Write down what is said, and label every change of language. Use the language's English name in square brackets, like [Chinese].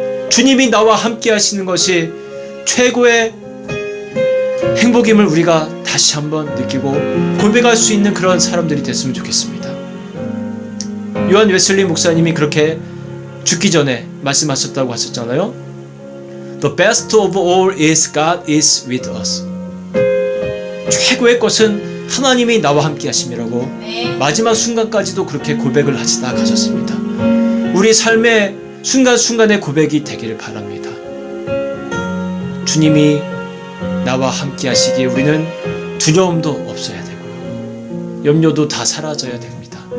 [Korean] 주님이 나와 함께 하시는 것이 최고의 행복임을 우리가 다시 한번 느끼고 고백할 수 있는 그런 사람들이 됐으면 좋겠습니다. 요한 웨슬리 목사님이 그렇게 죽기 전에 말씀하셨다고 하셨잖아요. [English] The best of all is God is with us. [Korean] 최고의 것은 하나님이 나와 함께 하심이라고 마지막 순간까지도 그렇게 고백을 하시다 가셨습니다. 우리 삶의 순간순간의 고백이 되기를 바랍니다. 주님이 나와 함께 하시기에 우리는 두려움도 없어야 되고요, 염려도 다 사라져야 됩니다.